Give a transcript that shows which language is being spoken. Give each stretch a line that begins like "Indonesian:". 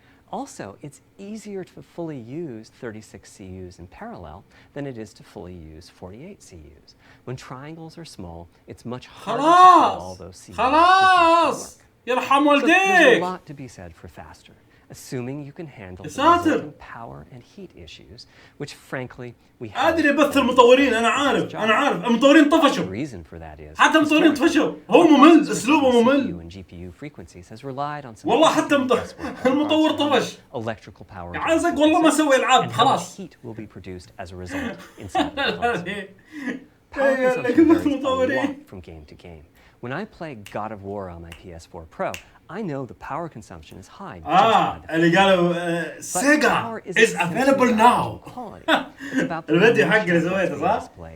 English: Also, it's easier to fully use 36 CUs in parallel than it is to fully use 48 CUs. When triangles are small, it's much harder to fill all those CUs.
Arabic: خلاص يرحم والديك.
English: There's a lot to be said for faster, assuming you can handle the resulting power and heat issues, which frankly we have.
Arabic: أدري بث المطورين أنا عارف المطورين طفشوا.
English: The reason for that is
Arabic: حتى المطورين طفشوا. هو ممل أسلوبه ممل.
English: CPU and GPU frequencies has relied on some.
Arabic: والله حتى المطور طفش.
English: Electrical power.
Arabic: عايزك والله ما سوي ألعاب خلاص.
English: Heat will be produced as a result inside the console. Power consumption varies a lot from game to game. When I play God of War on my PS4 Pro, I know the power consumption is high.
Arabic: اللي قالوا
English: Sega is available now.
Arabic: الفيديو حقي اللي سويته صح؟